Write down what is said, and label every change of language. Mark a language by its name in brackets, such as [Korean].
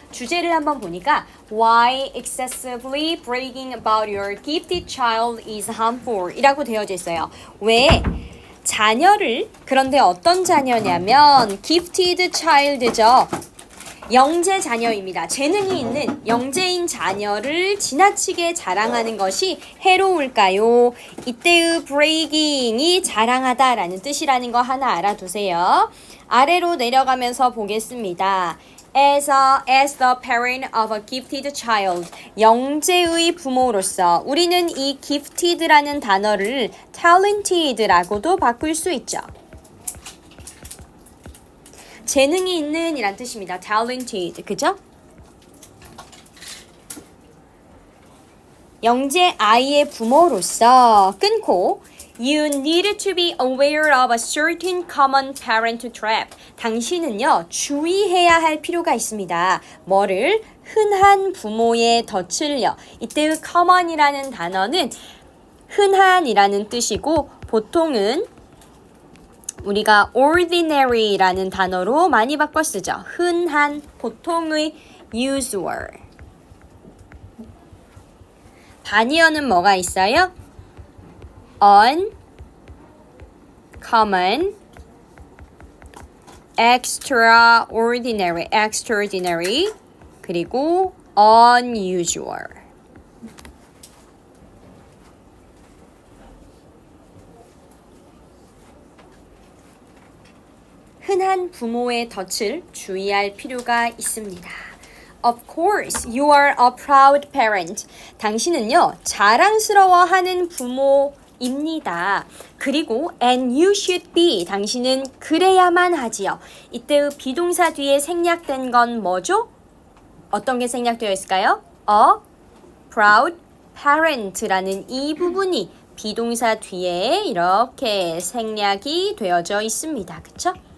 [Korean] 주제를 한번 보니까 [English] Why excessively bragging about your gifted child is harmful [Korean] 이라고 되어져 있어요. 왜? 자녀를, 그런데 어떤 자녀냐면 gifted child죠. 영재 자녀입니다. 재능이 있는 영재인 자녀를 지나치게 자랑하는 것이 해로울까요? 이때의 bragging이 자랑하다라는 뜻이라는 거 하나 알아두세요. 아래로 내려가면서 보겠습니다. [English] As the parent of a gifted child, [Korean] 영재의 부모로서 우리는 이 gifted라는 단어를 talented라고도 바꿀 수 있죠. 재능이 있는 이란 뜻입니다. talented, 그죠? 영재 아이의 부모로서 끊고 [English] You need to be aware of a certain common parent trap. [Korean] 당신은요, 주의해야 할 필요가 있습니다. 뭐를? 흔한 부모의 덫을요. 이때의 common이라는 단어는 흔한이라는 뜻이고 보통은 우리가 ordinary라는 단어로 많이 바꿔 쓰죠. 흔한, 보통의 usual. 반이어는 뭐가 있어요? [English] uncommon, extraordinary, [Korean] 그리고 [English] unusual. [Korean] 흔한 부모의 덫을 주의할 필요가 있습니다. [English] Of course, you are a proud parent. [Korean] 당신은요, 자랑스러워하는 부모입니다. 그리고 [English] and you should be. [Korean] 당신은 그래야만 하지요. 이때의 비동사 뒤에 생략된 건 뭐죠? 어떤 게 생략되어 있을까요? [English] A proud parent [Korean] 라는 이 부분이 비동사 뒤에 이렇게 생략이 되어져 있습니다. 그쵸?